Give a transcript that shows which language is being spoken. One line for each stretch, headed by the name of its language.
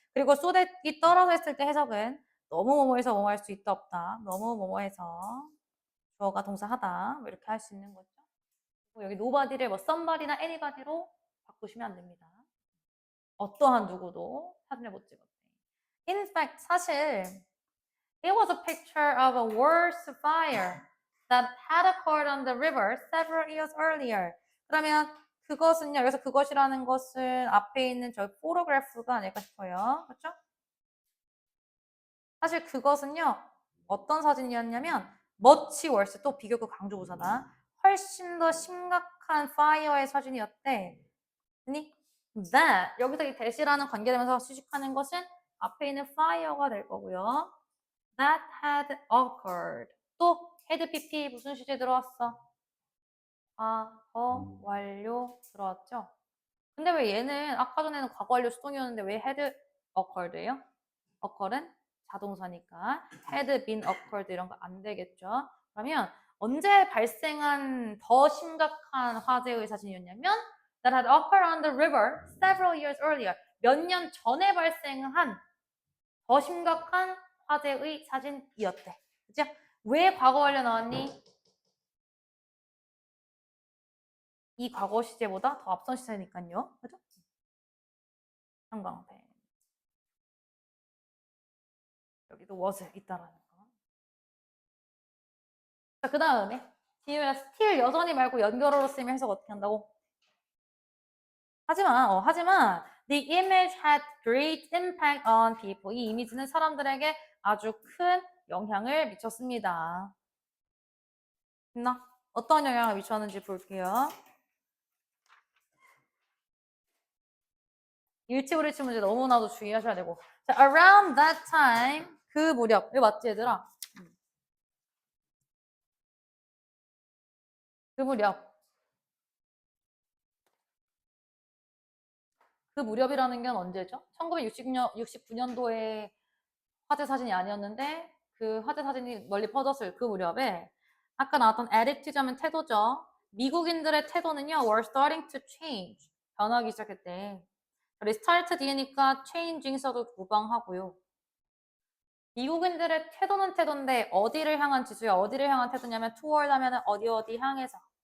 Korean: 그리고 so that이 떨어져 있을 때 해석은 너무 뭐뭐해서 뭐뭐 할 수 있다 없다. 너무 뭐뭐해서 주어가 동사하다. 뭐 이렇게 할 수 있는 거죠. 여기 nobody를 뭐 somebody나 anybody로 바꾸시면 안 됩니다. 어떠한 누구도 사진을 못 찍었대.
English: In fact,
Korean: 사실
English: it was a picture of a worse fire that had occurred on the river several years earlier.
Korean: 그러면 그것은요, 여기서 그것이라는 것은 앞에 있는 저 포토그래프가 아닐까 싶어요. 그렇죠? 사실 그것은요, 어떤 사진이었냐면
English: much worse,
Korean: 또 비교급 강조부사다. 훨씬 더 심각한 fire의 사진이었대. 아니, that 여기서 이 that이라는 관계되면서 수식하는 것은 앞에 있는 fire가 될 거고요.
English: That had occurred.
Korean: 또 had pp 무슨 시제 들어왔어? 과거 완료 들어왔죠? 근데 왜 얘는 아까 전에는 과거 완료 수동이었는데 왜
English: had occurred
Korean: 예요? occur은 자동사니까
English: had been occurred
Korean: 이런 거 안 되겠죠? 그러면 언제 발생한 더 심각한 화재의 사진이었냐면
English: that had occurred on the river several years earlier.
Korean: 몇 년 전에 발생한 더 심각한 화재의 사진이었대. 그죠? 왜 과거 완료 나왔니? 이 과거 시제보다 더 앞선 시제니까요. 그죠? 형광펜. 여기도 was 있다라는 거. 자, 그 다음에 뒤에 still 여전히 말고 연결어로 쓰면 해석 어떻게 한다고? 하지만
English: the image had great impact on people.
Korean: 이 이미지는 사람들에게 아주 큰 영향을 미쳤습니다. 됐나? 어떤 영향을 미쳤는지 볼게요. 일치불일치 문제 너무나도 주의하셔야 되고. 자,
English: around that time,
Korean: 그 무렵. 이거 맞지, 얘들아? 그 무렵. 그 무렵이라는 건 언제죠? 1969년도에 화재 사진이 아니었는데 그 화재 사진이 멀리 퍼졌을 그 무렵에 아까 나왔던 attitude하면 태도죠. 미국인들의 태도는요,
English: were starting to change.
Korean: 변하기 시작했대. restart 뒤니까 changing서도 무방하고요. 미국인들의 태도는 태도인데 어디를 향한 지수야? 어디를 향한 태도냐면 toward 하면 어디 향해서.